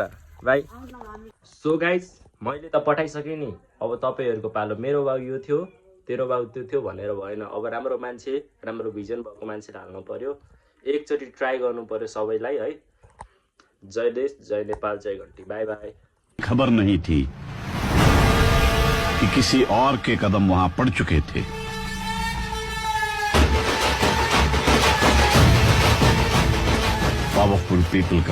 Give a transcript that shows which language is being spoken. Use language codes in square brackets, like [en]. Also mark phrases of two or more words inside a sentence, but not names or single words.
[ne] बाई। [en] so guys [ne] मैले त पठाइसकेँ नि। अब तपाईँहरूको पालो। मेरो बाउ यो थियो, तेरो बाउ त्यो थियो भनेर भएन। अब राम्रो मान्छे, राम्रो भिजन भएको मान्छेलाई हाल्नु पर्यो। एकचोटि ट्राई गर्नु पर्यो सबैलाई है। जय देश, जय नेपाल, जय घन्टी। [en] bye bye. [hi] खबर नहीं थी कि किसी और के कदम वहां पड़ चुके थे। [en] powerful people [hi] का